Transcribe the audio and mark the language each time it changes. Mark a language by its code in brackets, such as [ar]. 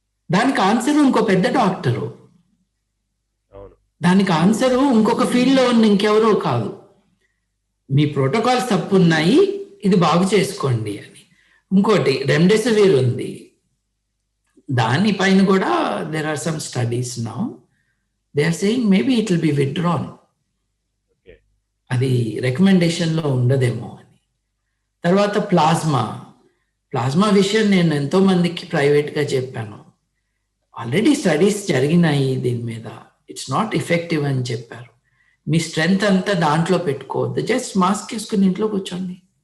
[te] దానికి ఆన్సర్ ఇంకో పెద్ద డాక్టరు, దానికి ఆన్సర్ ఇంకొక ఫీల్డ్లో ఉన్న ఇంకెవరో కాదు. మీ ప్రోటోకాల్స్ తప్పు ఉన్నాయి, ఇది బాగు చేసుకోండి అని. ఇంకోటి రెమ్డెసివిర్ ఉంది, దానిపైన కూడా [en] there are some studies now. They are saying maybe it will be withdrawn. [te] అది రికమెండేషన్లో ఉండదేమో అని. తర్వాత ప్లాస్మా విషయం నేను ఎంతో మందికి ప్రైవేట్గా చెప్పాను. ఆల్రెడీ స్టడీస్ జరిగినాయి దీని మీద, [en] it's not effective [te] అని చెప్పారు. మీ స్ట్రెంగ్త్ అంతా దాంట్లో పెట్టుకోవద్దు, జస్ట్ మాస్క్ వేసుకుని ఇంట్లో కూర్చోండి.